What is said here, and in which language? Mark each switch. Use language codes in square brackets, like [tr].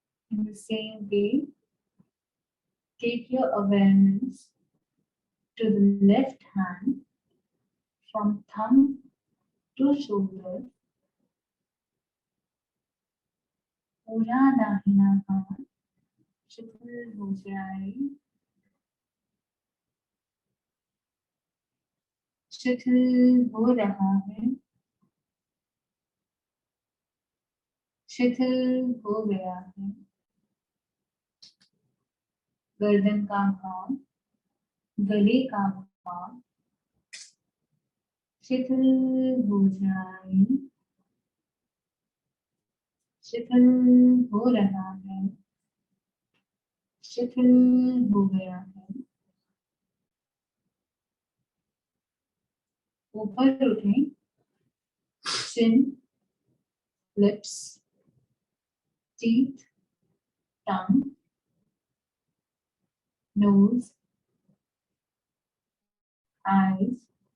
[en] In the same way, take your awareness to the left hand from thumb to shoulder. [hi] पूरा दाहिना हाथ शिथिल हो जाए, शिथिल हो रहा है, शिथिल हो गया है। गर्दन का भाग, गले का भाग शिथिल हो जाए, शिथिल हो रहा है, शिथिल हो गया है। ऊपर उठें, [en] chin, lips, teeth, tongue, nose, eyes,